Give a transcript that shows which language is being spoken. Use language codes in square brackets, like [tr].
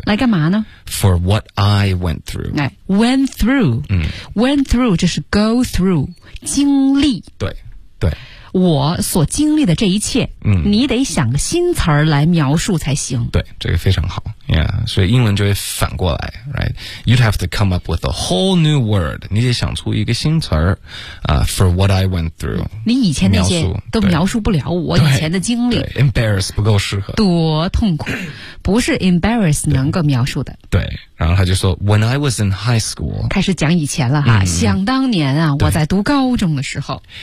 [zh] 来干嘛呢 [en] ?For what I went through. Went through.、went through 就是 go through, 经历。 [zh] 对。对。我所经历的这一切、你得想个新词儿来描述才行。对，这个非常好。Yeah, 所以英文就会反过来 ,right? [en] You'd have to come up with a whole new word. [zh] 你得想出一个新词儿、 [en] for what I went through. [zh] 你以前那些都描述不了我以前的经历。 embarrass 不够适合。多痛苦。不是 embarrass 能够描述的。对。然后他就说 , [en] when I was in high school. [zh] 开始讲以前了哈、想当年啊我在读高中的时候。